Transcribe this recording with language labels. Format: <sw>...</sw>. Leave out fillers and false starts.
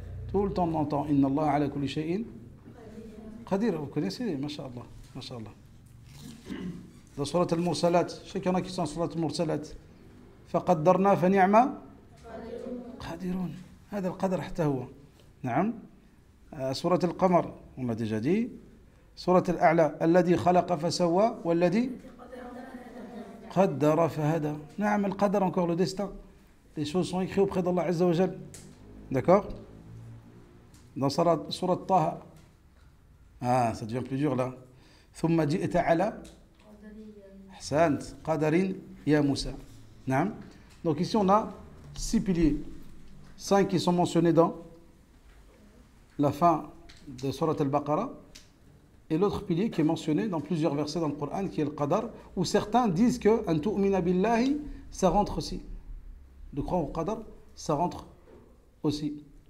<fr>Tout le temps on entend</fr> <ar>إن الله على كل شيء قدير.</ar> <fr>Vous connaissez? Masha'Allah. Masha'Allah. Dans Surat al-Mursalat, je sais qu'il y en a qui sont sur Surat al-Mursalat.</fr> <ar>فقدرنا فنعم قادرون. هذا القدر حتى هو. نعم. سورة القمر</ar> <fr>on l'a déjà dit.</fr> <ar>سورة الأعلى الذي خلق فسوى والذي قدر فهدى. نعم القدر</ar> <fr>encore le destin. Les choses sont écrites auprès d'Allah Azza wa Jal. D'accord? Dans Surat Taha. Ah, ça devient plus dur là.</fr> <ar>ثم جئت على أحسنت قدر يا موسى.</ar> <fr>نعم. Donc ici on a 6 piliers. 5 qui sont mentionnés dans la fin de Surat al-Baqarah et l'autre pilier qui est mentionné dans plusieurs versets dans le Coran qui est le Qadar, où certains disent que</fr> <ar>an tu'mina billahi</ar> <fr>ça rentre aussi. De croire au Qadar ça rentre aussi.</fr>